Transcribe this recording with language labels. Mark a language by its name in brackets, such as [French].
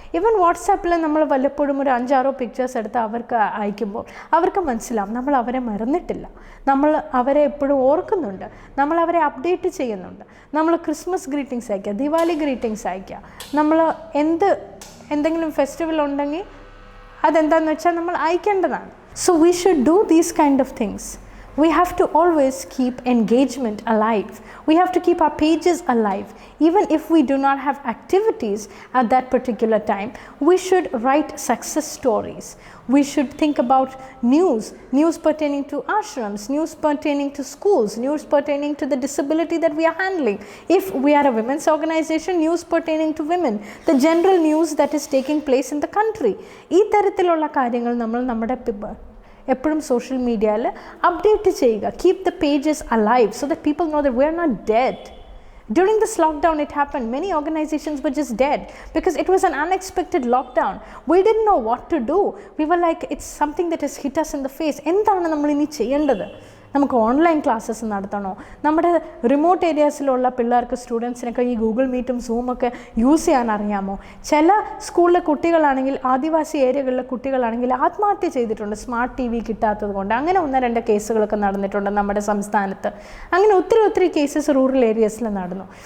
[Malayalam] Even വാട്സാപ്പിൽ നമ്മൾ വല്ലപ്പോഴും ഒരു 5-6 പിക്ചേഴ്സ് എടുത്ത് അവർക്ക് അയക്കുമ്പോൾ അവർക്ക് മനസ്സിലാവും നമ്മൾ അവരെ മറന്നിട്ടില്ല, നമ്മൾ അവരെ എപ്പോഴും ഓർക്കുന്നുണ്ട്, നമ്മൾ അവരെ അപ്ഡേറ്റ് ചെയ്യുന്നുണ്ട്. നമ്മൾ ക്രിസ്മസ് ഗ്രീറ്റിംഗ്സ് അയക്കുക, ദിവാലി ഗ്രീറ്റിംഗ്സ് അയക്കുക. നമ്മൾ എന്തെങ്കിലും ഫെസ്റ്റിവൽ ഉണ്ടെങ്കിൽ അതെന്താണെന്ന് വെച്ചാൽ നമ്മൾ അയക്കേണ്ടതാണ്. [English] So we should do these kind of things. We have to always keep engagement alive. We have to keep our pages alive. Even if we do not have activities at that particular time, we should write success stories. We should think about news pertaining to ashrams, news pertaining to schools, news pertaining to the disability that we are handling. If we are a women's organization, news pertaining to women, the general news that is taking place in the country. [Malayalam] ഈ തരത്തിലുള്ള കാര്യങ്ങൾ നമ്മൾ നമ്മുടെ എപ്പോഴും social മീഡിയയിൽ update ചെയ്യുക. [English] Keep the pages alive so that people know that we are not dead. During this lockdown, it happened. Many organizations were just dead because it was an unexpected lockdown. We didn't know what to do. We were like, it's something that has hit us in the face. [Malayalam] എന്താണ് നമ്മൾ ഇനി ചെയ്യേണ്ടത്? നമുക്ക് online classes നടത്തണോ? നമ്മുടെ remote ഏരിയാസിലുള്ള പിള്ളേർക്ക്, സ്റ്റുഡൻസിനൊക്കെ ഈ Google മീറ്റും സൂമൊക്കെ use ചെയ്യാൻ അറിയാമോ? ചില സ്കൂളിലെ കുട്ടികളാണെങ്കിൽ, ആദിവാസി ഏരിയകളിലെ കുട്ടികളാണെങ്കിൽ ആത്മഹത്യ ചെയ്തിട്ടുണ്ട് സ്മാർട്ട് TV കിട്ടാത്തത് കൊണ്ട്. അങ്ങനെ 1-2 കേസുകളൊക്കെ നടന്നിട്ടുണ്ട് നമ്മുടെ സംസ്ഥാനത്ത്. അങ്ങനെ ഒത്തിരി കേസസ് റൂറൽ ഏരിയസിൽ നടന്നു.